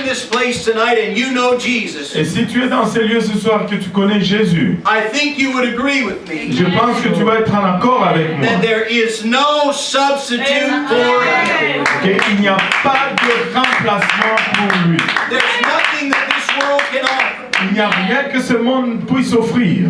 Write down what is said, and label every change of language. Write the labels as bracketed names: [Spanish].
[English] Place tonight and you know Jesus. [French] Et si tu es dans ces lieux ce soir que tu connais Jésus, [English] I think you would agree with me. [French] Je pense que tu vas être en accord avec moi. [English] That there is no substitute for Him. [French] Qu'il n'y a pas de remplacement pour lui. [English] There's nothing that this world can offer. [French] Il n'y a rien que ce monde puisse offrir.